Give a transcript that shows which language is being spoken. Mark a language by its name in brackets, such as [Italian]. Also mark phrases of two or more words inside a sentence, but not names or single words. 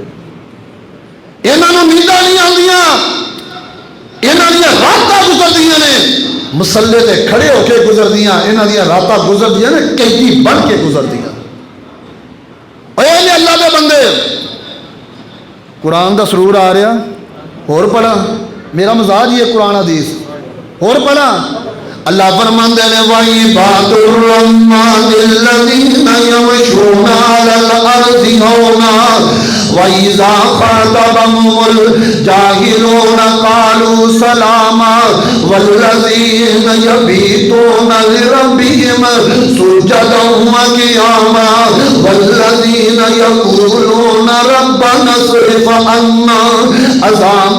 [Punjabi] انہاں نوں نینداں نہیں آندیاں، انہاں دیاں راتاں گزردیاں نے، مصلے تے کھڑے ہو کے گزردیاں، انہاں دیاں راتاں گزردیاں نے قیدی بن کے گزردیاں۔ اے نے اللہ دے بندے قرآن دا سرور آ رہا اور پڑھا، میرا مزاج یہ قرآن حدیث اور پڑھا۔ اللہ فرماندے نے [Arabic] وَعِبَادُ الرَّحْمَنِ الَّذِينَ يَمْشُونَ عَلَى الْأَرْضِ هَوْنًا وَإِذَا خَاطَبَهُمُ الْجَاهِلُونَ قَالُوا سَلَامًا وَالَّذِينَ يَبِيتُونَ لِرَبِّهِمْ سُجَّدًا وَقِيَامًا وَالَّذِينَ يَقُولُونَ رَبَّنَا اصْرِفْ عَنَّا عَذَابَ